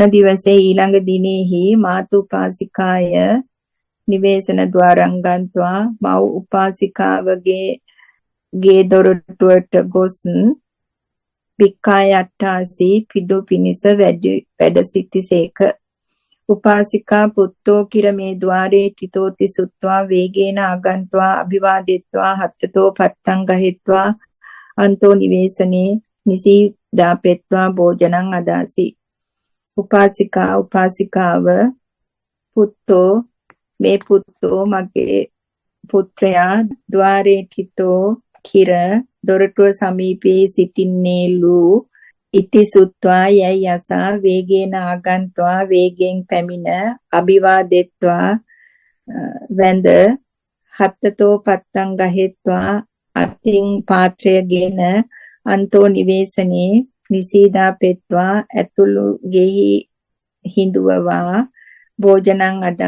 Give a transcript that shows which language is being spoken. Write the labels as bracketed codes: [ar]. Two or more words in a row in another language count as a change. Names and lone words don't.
[pi] දිවසේ [si] ඊළඟ දිනෙහි [pi] මාතුපාසිකාය නිවේසන ద్వාරං ගන්්වා [si] මව් උපාසිකාවගේ ගේ දොරටුවට ගොස් [pi] වික්ඛාය අට්ඨාසි [si] පිඩු පිනිස වැඩ සිටිසේක [pi] උපාසිකා පුත්තෝ කිර මේ ద్వාරේ තිතෝති සුත්වා වේගේන ආගන්්වා අභිවාදෙත්වා හත්තතෝ පත්තං ගහෙත්වා අන්තෝ නිවේසනේ නිසීදාපෙත්වා භෝජනං අදාසි උපාසිකාව පුත්තෝ මේ පුත්තෝ [si] මගේ පුත්‍රයා [pi] ద్వාරේ තිතෝ [si] කිර දොරටුව සමීපයේ සිටින්නේලු [pi] ඉති සුත්වා [si] යයි යසා [pi] වේගේන ආගන්්වා [si] වේගෙන් පැමිණ අභිවාදෙත්වා වැඳ [pi] හත්තතෝ පත්තං ගහෙත්වා [si] අතින් පාත්‍රයගෙන [pi] අන්තෝ නිවේසනේ නිසීදා පෙත්වා [si] ඇතුළු ගෙහි හිඳුවවා භෝජනං